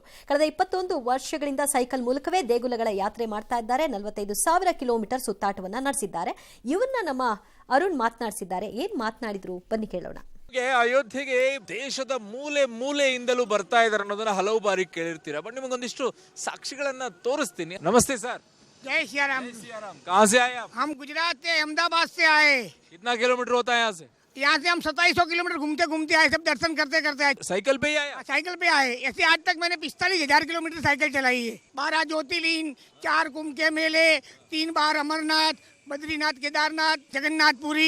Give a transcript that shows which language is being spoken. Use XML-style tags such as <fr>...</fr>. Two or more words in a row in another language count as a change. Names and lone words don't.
<kn>ಕಳೆದ 21 ವರ್ಷಗಳಿಂದ ಸೈಕಲ್ ಮೂಲಕವೇ ದೇಗುಲಗಳ ಯಾತ್ರೆ ಮಾಡ್ತಾ ಇದ್ದಾರೆ. 45,000 ಕಿಲೋಮೀಟರ್ ಸುತ್ತಾಟವನ್ನ ನಡೆಸಿದ್ದಾರೆ. ಇವನ್ನ ನಮ್ಮ ಅರುಣ್ ಮಾತನಾಡಿಸಿದ್ದಾರೆ. ಏನ್ ಮಾತನಾಡಿದ್ರು ಬನ್ನಿ ಕೇಳೋಣ. ಅಯೋಧ್ಯೆಗೆ ದೇಶದ ಮೂಲೆ ಮೂಲೆಯಿಂದಲೂ ಬರ್ತಾ ಇದ್ದಾರೆ ಅನ್ನೋದನ್ನ ಹಲವು ಬಾರಿ ಕೇಳಿರ್ತೀರಾ, ಬಟ್ ನಿಮಗೊಂದಿಷ್ಟು ಸಾಕ್ಷಿಗಳನ್ನ ತೋರಿಸ್ತೀನಿ. ನಮಸ್ತೆ ಸರ್.</kn> <hi>जय सिया राम। कहाँ से आए आप? हम गुजरात से अहमदाबाद से आए। कितना किलोमीटर होता है यहाँ से? यहाँ से हम 2700 किलोमीटर घूमते घूमते आए, सब दर्शन करते करते आए। साइकिल पे ही आए? साइकिल पे आए। ऐसे आज तक मैंने 45,000 किलोमीटर साइकिल चलाई है। 12 ज्योतिर्लिंग, 4 कुंभ के मेले, 3 बार अमरनाथ, बद्रीनाथ, केदारनाथ, जगन्नाथपुरी,</hi>